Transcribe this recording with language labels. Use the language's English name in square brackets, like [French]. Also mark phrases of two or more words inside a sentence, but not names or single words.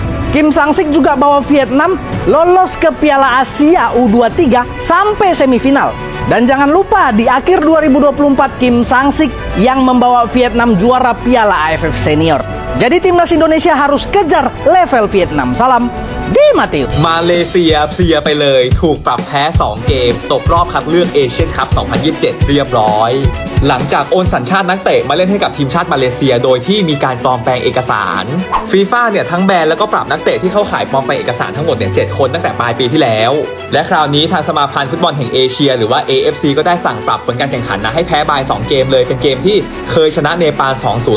[Indonesian] Kim Sang-sik juga bawa Vietnam lolos ke Piala Asia U23 sampai semifinal. Dan jangan lupa di akhir 2024 Kim Sang-sik yang membawa Vietnam juara Piala AFF Senior. Jadi Timnas Indonesia harus kejar level Vietnam. Salam di Matthew. [Thai] มาเลเซียเพลียไปเลยถูกปรับแพ้ 2 เกมตกรอบคัดเลือกเอเชียนคัพ 2027 เรียบร้อย หลังจากโอนสัญชาตินักเตะมาเล่นให้กับทีมชาติมาเลเซียโดยที่มีการปลอมแปลงเอกสารฟีฟ่าเนี่ยทั้งแบนแล้วก็ปรับนักเตะที่เข้าข่ายปลอมแปลงเอกสารทั้งหมดเนี่ย 7 คนตั้งแต่ปลายปีที่แล้ว และคราวนี้ทางสมาพันธ์ฟุตบอลแห่งเอเชียหรือว่า AFC ก็ได้สั่งปรับผลการแข่งขันนะให้แพ้บาย 2 เกมเลยเป็นเกมที่เคยชนะเนปาล 2-0